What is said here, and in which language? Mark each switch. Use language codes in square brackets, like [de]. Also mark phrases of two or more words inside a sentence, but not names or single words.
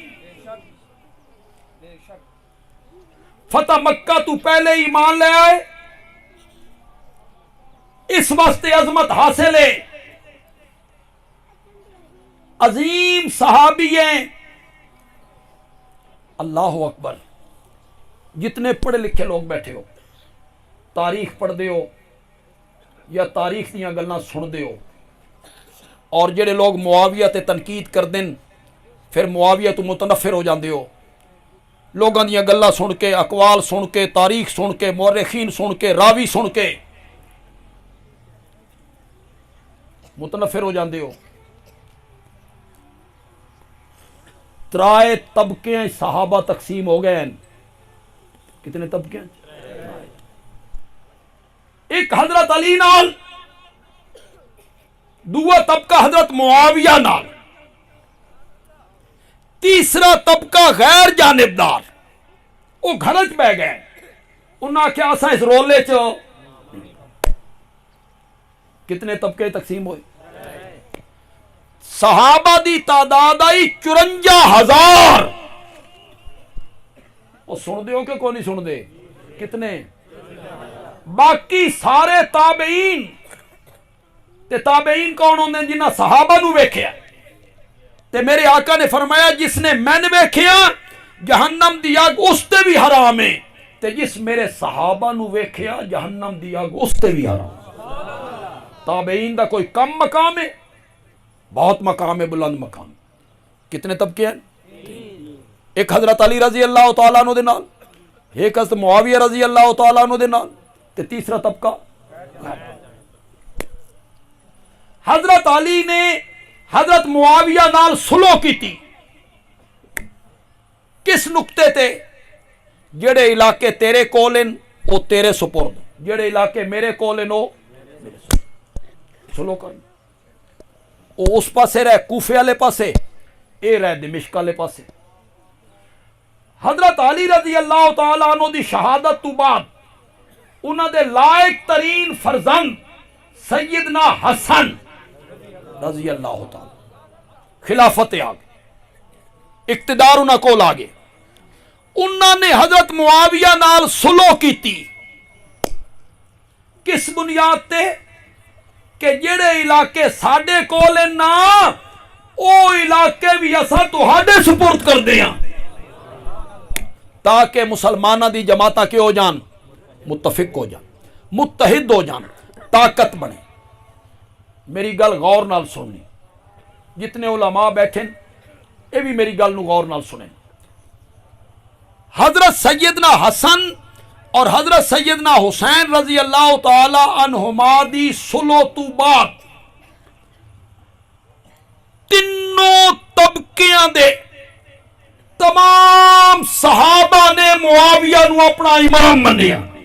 [pa] فتح مکہ تو پہلے ایمان لے آئے, اس واسطے عظمت حاصل ہے, عظیم صحابی ہیں. [ar] اللہ اکبر. [pa] جتنے پڑھے لکھے لوگ بیٹھے ہو, تاریخ پڑھ دے ہو یا تاریخ دیاں گلاں سن دے ہو, اور جڑے لوگ معاویہ تے تنقید کر دیں پھر معاویہ تو متنفر ہو جاندے ہو, لوگاں دیاں گلاں سن کے, اقوال سن کے, تاریخ سن کے, مورخین سن کے, راوی سن کے متنفر ہو جاندے ہو. ترائے طبقے صحابہ تقسیم ہو گئے ہیں. کتنے طبقے ہیں؟ ایک حضرت علی نال, دوسرا طبقہ حضرت معاویہ نال, تیسرا طبقہ غیر جانبدار. وہ گھر چ بہ گئے, انہاں کیا اساں اس رولے چ. کتنے طبقے تقسیم ہوئے؟ صحابہ دی تعداد آئی 54,000. وہ سن دے ہو کہ کوئی نہیں سن دے؟ کتنے؟ باقی سارے تابعین. تے تابعین کون ہوندے ہیں؟ جنہاں صحابہ نو ویکھیا. تے میرے آقا نے فرمایا جس نے میں نے ویکھیا جہنم دی اگ اس تے بھی حرام ہے, تے جس میرے صحابہ نو ویکھیا جہنم دی اگ اس تے بھی حرام. تابعین دا کوئی کم مقام ہے؟ بہت مقام ہے, بلند مقام. کتنے طبقے ہیں؟ ایک حضرت علی [ar] رضی اللہ تعالیٰ عنہ [pa] دے نال, ایک حضرت معاویہ [ar] رضی اللہ تعالیٰ عنہ [pa] دے نال, تے تیسرا طبقہ حضرت علی نے حضرت معاویہ نال صلح کی تھی. کس نقطے تے؟ جڑے علاقے تیرے کول ہیں وہ تیرے سپرد, جڑے علاقے میرے کول ہیں وہ صلح کر. وہ اس پاسے رہ کوفے والے پاسے, اے رہ دمشق والے پاسے. حضرت علی [ar] رضی اللہ تعالیٰ عنہ [pa] دی شہادت تو بعد انہاں دے لائق ترین فرزند سیدنا حسن [ar] رضی اللہ تعالیٰ [pa] خلافت آگے, اقتدار انہاں کول آگے. انہاں نے حضرت معاویہ نال صلح کی تھی. کس بنیاد تے؟ کہ جڑے علاقے ساڈے کول ہیں نا او علاقے بھی اساں تہاڈے سپرد کر دیاں, تاکہ مسلمانہ دی جماعتاں کے ہو جان, متفق ہو جان, متحد ہو جان, طاقت بنے. میری گل غور نال سننی, جتنے علماء بیٹھیں اے بھی میری گل نو غور نال سنیں. حضرت سیدنا حسن اور حضرت سیدنا حسین [ar] رضی اللہ تعالی عنہما [pa] دی صلح تو بعد تینوں طبقیاں دے تمام صحابہ نے معاویہ نو اپنا امام منیا.